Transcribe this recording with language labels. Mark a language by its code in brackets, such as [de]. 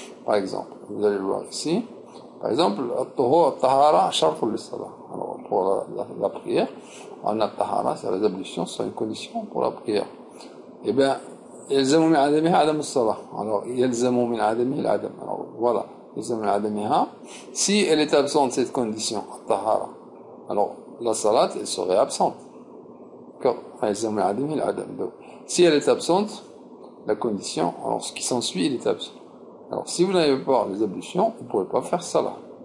[fr] Par exemple, vous allez le voir ici, par exemple, [ar] الطهارة شرط للصلاة. [fr] Alors, pour la prière, on a tahara, c'est les ablutions, c'est une condition pour la prière. Eh bien, [ar] يلزم من عدمها عدم الصلاة. Alors, يلزم من عدمه العدم. [fr] Alors, voilà, [ar] يلزم من عدمها. [fr] Si elle est absente, cette condition, tahara, alors la salat, elle serait absente. [ar] يلزم من عدمه العدم. [fr] Donc, si elle est absente, la condition, alors ce qui s'ensuit, il est absent. Alors, si vous n'avez pas les ablutions, vous ne pouvez pas faire salat.